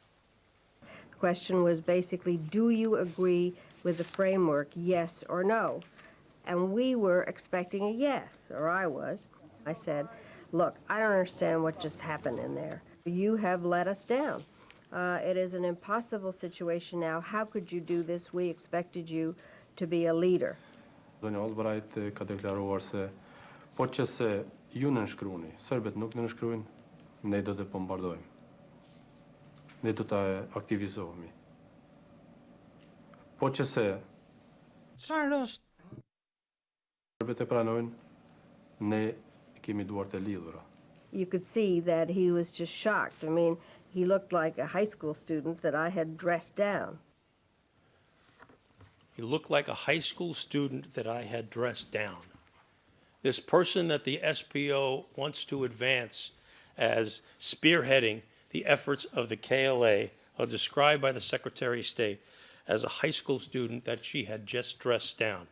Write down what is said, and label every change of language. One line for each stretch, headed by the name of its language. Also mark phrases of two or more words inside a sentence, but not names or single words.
English: The question was basically, do you agree with the framework, yes or no? And we were expecting a yes, or I was. I said, look, I don't understand what just happened in there. You have let us down. It is an impossible situation now. How could you do this? We expected you to be a leader.
Albanian: Albright ka deklaruar se po që se ju nënshkruani, serbët nuk nënshkruajnë, ne do të bombardojmë. Ne do të aktivizohemi. Po që se çfarë është? Serbët e pranojnë, ne kemi duart e lidhura.
English: You could see that he was just shocked. I mean, he looked like a high school student that I had dressed down. He looked like a high school student that I had dressed down. This person that the SPO wants to advance as spearheading the efforts of the KLA are described by the Secretary of State as a high school student that she had just dressed down.